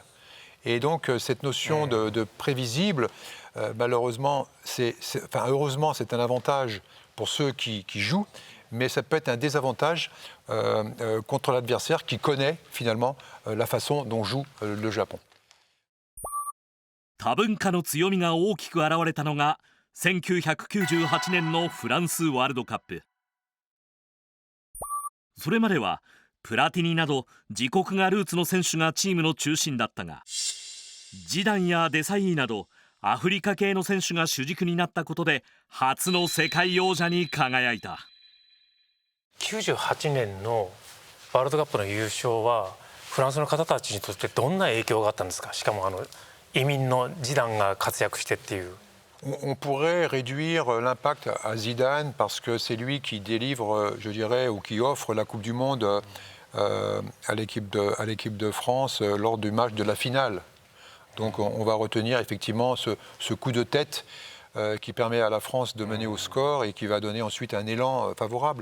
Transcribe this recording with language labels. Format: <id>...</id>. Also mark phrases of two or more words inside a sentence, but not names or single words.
<fr>Et donc cette notion de prévisible, malheureusement, heureusement, c'est un avantage pour ceux qui jouent, mais ça peut être un désavantage contre l'adversaire qui connaît finalement la façon dont joue le Japon.</fr> <ja>多文化の強みが大きく現れたのが1998年のフランスワールドカップ。それまではプラティニなど自国がルーツの選手がチームの中心だったが、ジダンやデサイーなどアフリカ系の選手が主軸になったことで初の世界王者に輝いた。 98年のワールドカップの優勝はフランスの方たちにとってどんな影響があったんですか。しかも移民のジダンが活躍してっていう。</ja> <fr>On pourrait réduire l'impact à Zidane parce que c'est lui qui délivre, je dirais, ou qui offre la Coupe du Monde à l'équipe de France lors du match de la finale. Donc on va retenir effectivement ce coup de tête qui permet à la France de mener au score et qui va donner ensuite un élan favorable.</fr>